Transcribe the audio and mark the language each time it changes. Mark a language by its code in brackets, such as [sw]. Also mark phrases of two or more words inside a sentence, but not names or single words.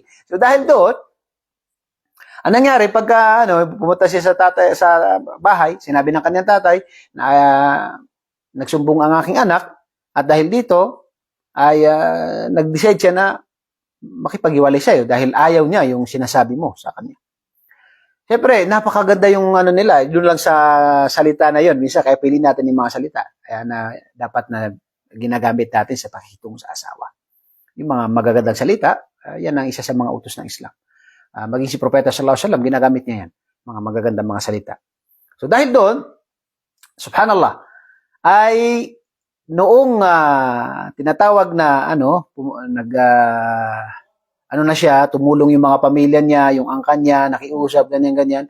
[tl] So, dahil doon, ang nangyari, pagka pumunta siya sa bahay, sinabi ng kanyang tatay na nagsumbong ang aking anak, at dahil dito, ay nag-decide siya na makipag-iwalay sa'yo dahil ayaw niya yung sinasabi mo sa kanya. Siyempre, napakaganda yung nila, doon lang sa salita na yon. Minsan, kaya piliin natin yung mga salita. Kaya na dapat na ginagamit natin sa pakikitungo sa asawa. Yung mga magagandang salita, yan ang isa sa mga utos ng Islam. Maging si Propeta [ar] صلى الله عليه وسلم, [tl] ginagamit niya yan. Mga magagandang mga salita. So, dahil doon, subhanallah, ay noong tinatawag na, na siya, tumulong yung mga pamilya niya, yung angkan niya, nakiusap, ganyan-ganyan.